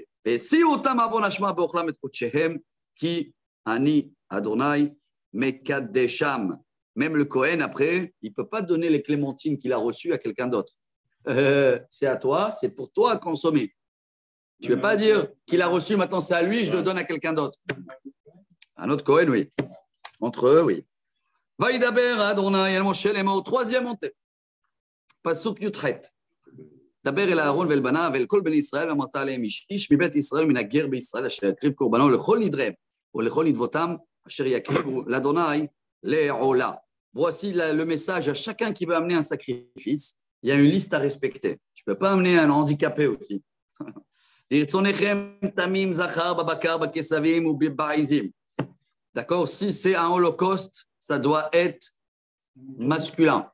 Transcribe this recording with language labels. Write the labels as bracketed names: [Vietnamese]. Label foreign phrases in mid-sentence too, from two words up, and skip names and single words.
[French] Et si [Hebrew] כי אני אדוני מקדשם, [French] même le Kohen après, il ne peut pas donner les clémentines qu'il a reçues à quelqu'un d'autre. C'est à toi, c'est pour toi à consommer. Tu ne veux pas dire qu'il a reçu, maintenant c'est à lui, je le donne à quelqu'un d'autre. Un autre Kohen, oui. Entre eux, oui. [Hebrew] וידבר אדוני אל משה לאמר, [French] troisième montée. [Hebrew] פסוק יט. דבר אל אהרון ואל בניו ואל כל בני ישראל ואמרת עליהם איש מבית ישראל מן הגר בישראל אשר יקריב קורבנו לכל נדריהם ולכל נדבותם אשר יקריבו לאדוני לעולה. [French] Voici le message à chacun qui veut amener un sacrifice. Il y a une liste à respecter. Tu ne peux pas amener un handicapé aussi. D'accord? Si c'est un holocauste, ça doit être masculin.